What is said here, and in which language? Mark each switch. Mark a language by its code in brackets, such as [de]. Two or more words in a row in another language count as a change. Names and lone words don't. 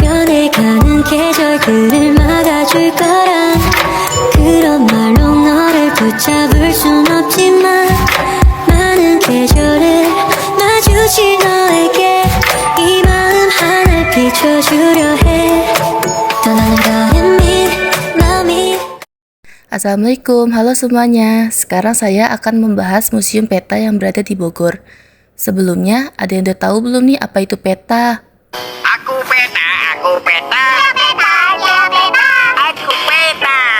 [ko] 변해가는 계절들을 막아줄 거란 그런 말로 너를 붙잡을 순 없지만 많은 계절을 마주친 너에게 이 마음 하나 비춰주려 해 떠나는 거는 마음이. [id] Assalamualaikum, halo semuanya. Sekarang saya akan membahas Museum Peta yang berada di Bogor. Sebelumnya, ada yang udah tahu belum nih apa itu peta? Aku peta, aku peta. Dia peta, dia peta. Aku peta.